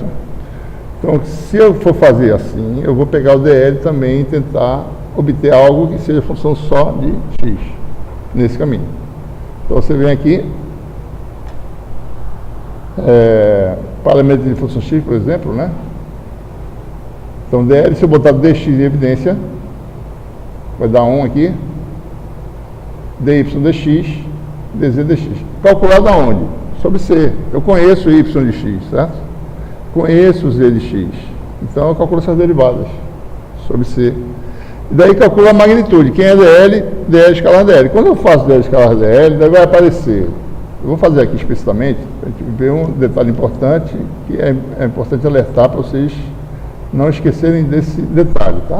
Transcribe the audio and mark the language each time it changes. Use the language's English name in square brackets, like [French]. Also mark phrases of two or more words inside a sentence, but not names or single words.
[Portuguese] Então, se eu for fazer assim, eu vou pegar o dl também e tentar obter algo que seja função só de x, nesse caminho. Então, você vem aqui, parâmetro de função x, por exemplo, né? Então, dl, se eu botar dx em evidência, vai dar 1 aqui, dy dx, dz dx. Calculado aonde? Sobre C. Eu conheço y de x, certo? Conheço z de x. Então, eu calculo essas derivadas sobre C. E daí calcula a magnitude. Quem é DL? DL escalar DL. Quando eu faço DL escalar DL, daí vai aparecer. Eu vou fazer aqui explicitamente, para a gente ver um detalhe importante, que é importante alertar para vocês não esquecerem desse detalhe, tá?